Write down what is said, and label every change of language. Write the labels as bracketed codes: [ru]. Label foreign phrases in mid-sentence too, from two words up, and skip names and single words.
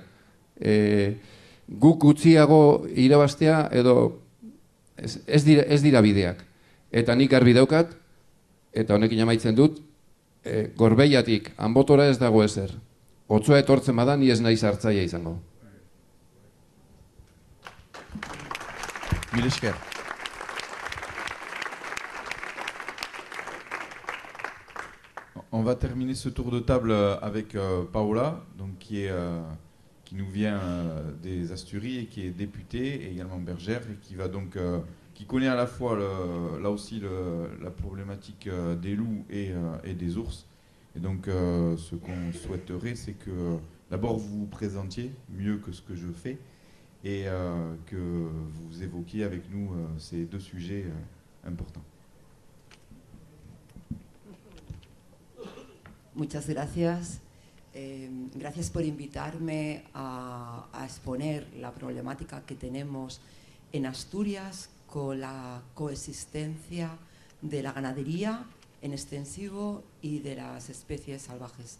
[eu] Guk gutxiago irabaztea edo ez dira bideak. Eta nik garbi daukat, eta honekin amaitzen dut, Gorbeiatik Anbotora ez dago ezer. Otsoa etortzen bada ni ez naiz hartzaile izango. Mille esker. [fr] On va terminer ce tour de table avec Paola, donc qui nous vient des Asturies et qui est députée et également bergère et qui va donc qui connaît à la fois là aussi la problématique des loups et des ours. Et donc ce qu'on souhaiterait, c'est que d'abord vous vous présentiez mieux que ce que je fais et que vous évoquiez avec nous ces deux sujets importants. [es] Muchas gracias. Gracias por invitarme a exponer la problemática que tenemos en Asturias con la coexistencia de la ganadería en extensivo y de las especies salvajes.